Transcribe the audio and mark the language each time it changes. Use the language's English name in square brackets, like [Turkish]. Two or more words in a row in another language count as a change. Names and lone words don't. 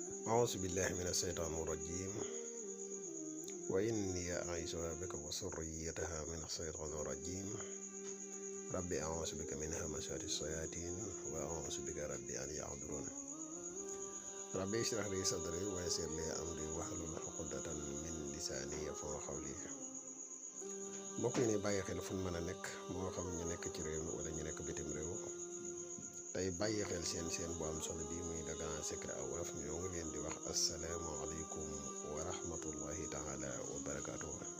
[Arabic] أعوذ بالله من الشيطان الرجيم وإني أعيذها بك وذريتها من الشيطان الرجيم ربي أعوذ بك من همزات الشياطين وأعوذ بك ربي أن يحضرون ربي اشرح لي صدري ويسر لي أمري واحلل عقدة من لساني يفقهوا قولي [Wolof] mbokk yi ni bàyyi xel fu mën a nekk moo xam ñu nekk ci réew mi wala ñu nekk bitim réew tey bàyyi xel seen bu am solo bi muy Le Grand Secret à Wolof ñoo ngi leen di wax [Arabic] السلام عليكم ورحمة الله تعالى وبركاته